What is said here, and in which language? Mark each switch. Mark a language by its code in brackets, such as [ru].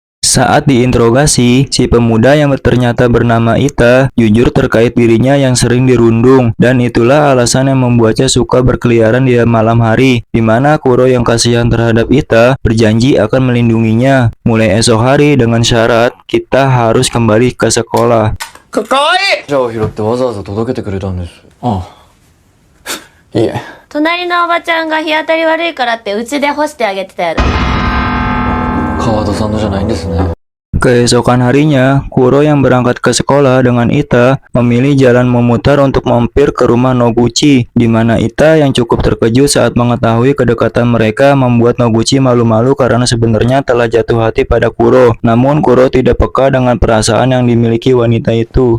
[id] Saat diinterogasi, si pemuda yang ternyata bernama Ita jujur terkait dirinya yang sering dirundung, dan itulah alasan yang membuatnya suka berkeliaran di malam hari, di mana Kuro yang kasihan terhadap Ita berjanji akan melindunginya mulai esok hari dengan syarat kita harus kembali ke sekolah. [ja] かわいい。じゃあを拾ってわざわざ届けてくれたんです。ああ。いえ。隣のおばちゃんが日当たり悪いからってうちで干してあげてたやろ。川田さんのじゃないんですね。 [id] Keesokan harinya, Kuro yang berangkat ke sekolah dengan Ita memilih jalan memutar untuk mampir ke rumah Noguchi, di mana Ita yang cukup terkejut saat mengetahui kedekatan mereka membuat Noguchi malu-malu karena sebenarnya telah jatuh hati pada Kuro. Namun Kuro tidak peka dengan perasaan yang dimiliki wanita itu.